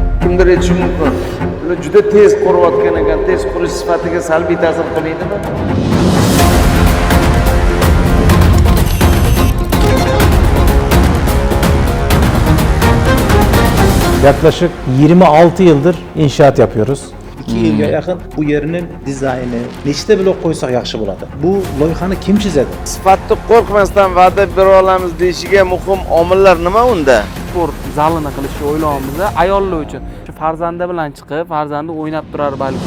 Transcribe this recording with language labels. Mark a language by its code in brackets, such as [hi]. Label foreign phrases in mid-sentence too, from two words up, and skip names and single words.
[uz] kimdir aytishi mumkin. Ular juda tez qurayotgan ekan, tez qurish sifatiga salbiy ta'sir qilmaydimi? [tr] Yaklaşık 26 yıldır inşaat yapıyoruz. [uz] 2 yilga yaqin bu yerning dizayni nechta blok qo'ysak yaxshi bo'ladi. Bu loyihani kim chizadi? Sifatni qo'rqmasdan va'da bera olamiz deyishiga muhim omillar nima unda? Sport zalini qilishni o'ylayapmiz ayollar uchun. Shu farzandi bilan chiqib, farzandi o'ynab turar balki.